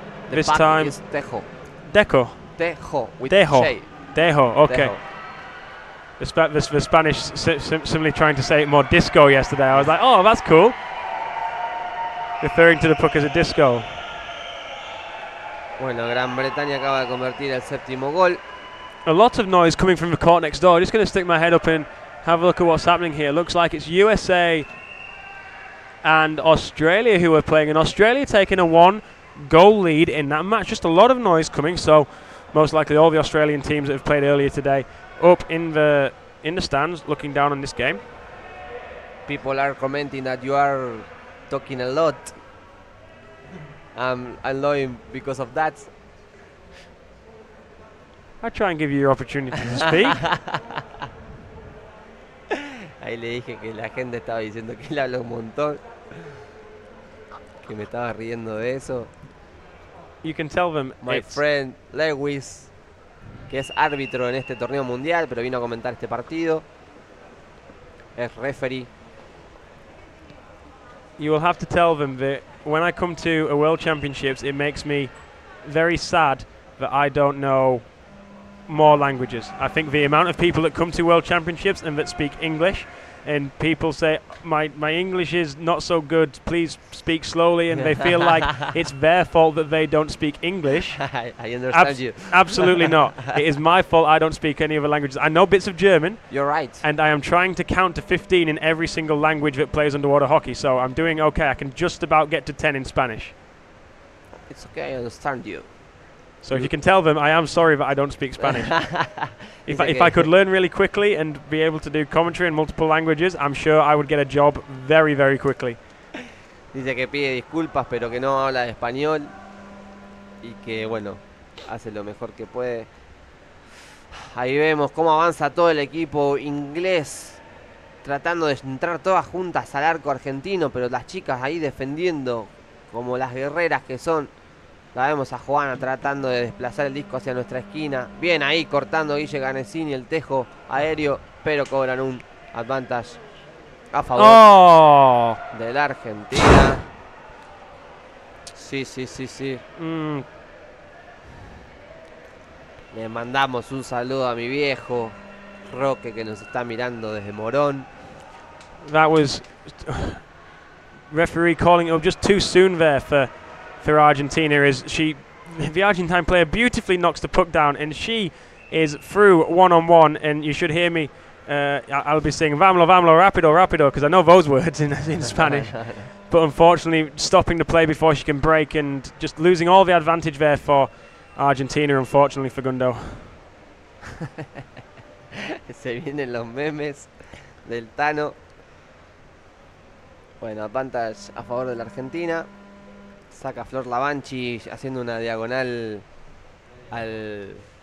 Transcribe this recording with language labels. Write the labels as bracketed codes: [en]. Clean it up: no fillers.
[en] This time is Tejo. Tejo with J. Tejo, okay. Tejo. The Spanish simply trying to say it more disco yesterday. I was like, oh, that's cool. Referring to the puck as a disco. [es] Bueno, Gran Bretaña acaba de convertir el 7º gol. [en] A lot of noise coming from the court next door. Just going to stick my head up and have a look at what's happening here. Looks like it's USA and Australia who are playing, and Australia taking a 1-goal lead in that match. Just a lot of noise coming, so most likely all the Australian teams that have played earlier today up in the stands looking down on this game. People are commenting that you are talking a lot. I'm annoying because of that. I try and give you your opportunity to speak. [es] Ahí le dije que la gente estaba diciendo que él habla un montón. Que me estaba riendo de eso. [en] You can tell them My friend [es] Lewis, que es árbitro en este torneo mundial, pero vino a comentar este partido. Es referee. [en] You will have to tell them that when I come to a World Championships, it makes me very sad that I don't know more languages. I think the amount of people that come to World Championships and that speak English, and people say, my English is not so good, please speak slowly, and they feel like it's their fault that they don't speak English. I understand you. Absolutely not. It is my fault I don't speak any other languages. I know bits of German. You're right. And I am trying to count to 15 in every single language that plays underwater hockey, so I'm doing okay. I can just about get to 10 in Spanish. It's okay, I understand you. So if you can tell them, I am sorry that I don't speak Spanish. If I could learn really quickly and be able to do commentary in multiple languages, I'm sure I would get a job very, very quickly. [es] Dice que pide disculpas, pero que no habla español y que, bueno, hace lo mejor que puede. Ahí vemos cómo avanza todo el equipo inglés, tratando de entrar todas juntas al arco argentino, pero las chicas ahí defendiendo como las guerreras que son. La vemos a Joana tratando de desplazar el disco hacia nuestra esquina. Bien ahí cortando Guille Ganesini el tejo aéreo, pero cobran un advantage a favor de la Argentina. Sí. Le mandamos un saludo a mi viejo Roque, que nos está mirando desde Morón. [en] That was referee calling it up just too soon there for Argentina. The Argentine player beautifully knocks the puck down, and she is through one-on-one, and you should hear me. I'll be saying [es] "Vámonos, vámonos, rápido, rápido," [en] because I know those words in Spanish. But unfortunately, stopping the play before she can break, and just losing all the advantage there for Argentina, unfortunately for Gundo. [es] Se vienen los memes del Tano. Bueno, advantage a favor de la Argentina. Saca Flor Lavanchi haciendo una diagonal al...